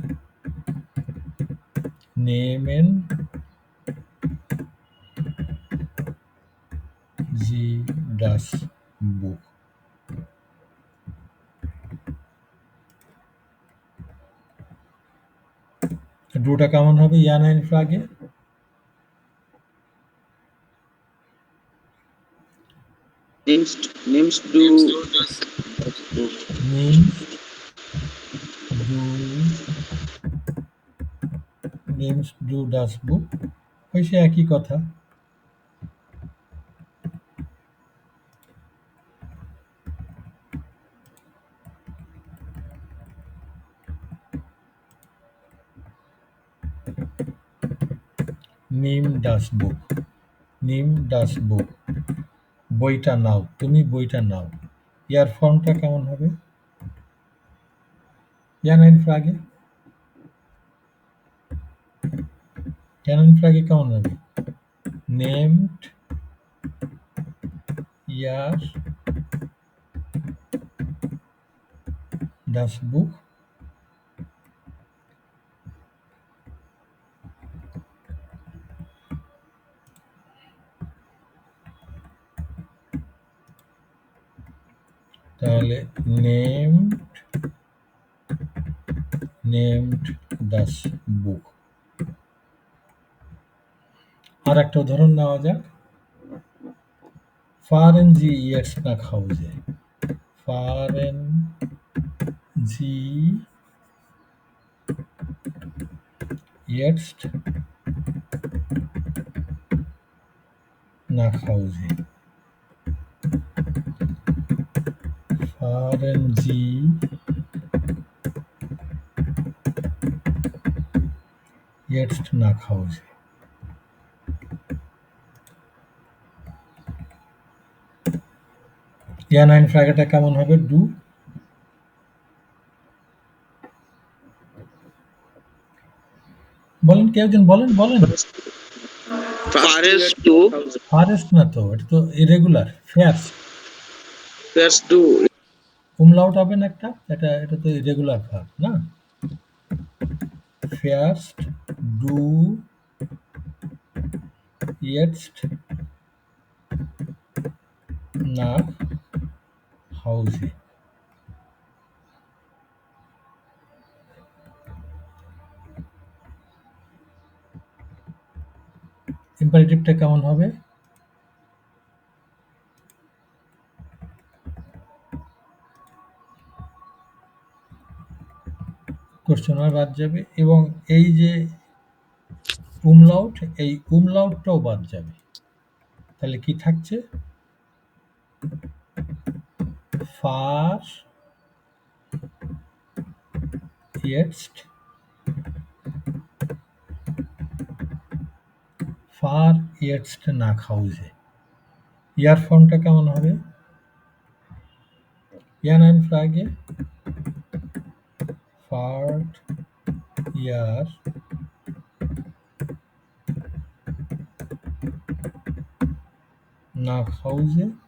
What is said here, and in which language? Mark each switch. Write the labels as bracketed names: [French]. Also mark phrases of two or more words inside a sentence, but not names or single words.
[German] nehmen Sie das Buch? [Bangla] ডুটা কেমন হবে [German] Ja-Nein-Frage? Nimmst du Nimmst du das das Buch? nimmst du das Buch? [Bangla] ওই সে একই কথা। [German] Nimm das Buch, Nimm das Buch, [Bangla] বইটা নাও, তুমি বইটা নাও। ইয়ার ফর্মটা কেমন হবে? [German] Ja-Nein-Frage? Ja-Nein-Frage [Bangla] কেমন হবে? [German] nehmt ihr das Buch? তাহলে nehmt das Buch। [Bangla] আর একটা উদাহরণ নেওয়া যাক। [German] fahren Sie jetzt nach Hause? fahren Sie jetzt nach Hause? fahren Sie jetzt nach Hause? Ja-Nein-Frageটা [Bangla] কেমন হবে? ডু। বলেন, কেউ একজন বলেন। [German] Fahrest du? [Bangla] ফারেস্ট না তো, এটা তো ইরেগুলার। [German] Fährst du? [Bangla] umlaut হবে না একটা, এটা তো ইরেগুলার ভার্ব না। [German] fährst du jetzt nach Hause? [Bangla] ইম্পারেটিভটা কেমন হবে? কোশ্চেন মার্ক বাদ যাবে এবং এই যে umlaut, এই umlautটাও বাদ যাবে। তাহলে কি থাকছে? [German] fahr jetzt nach Hause। ইয়ার [Bangla] ফর্মটা কেমন হবে? [German] Ja-Nein-Frage fahrt ihr nach Hause?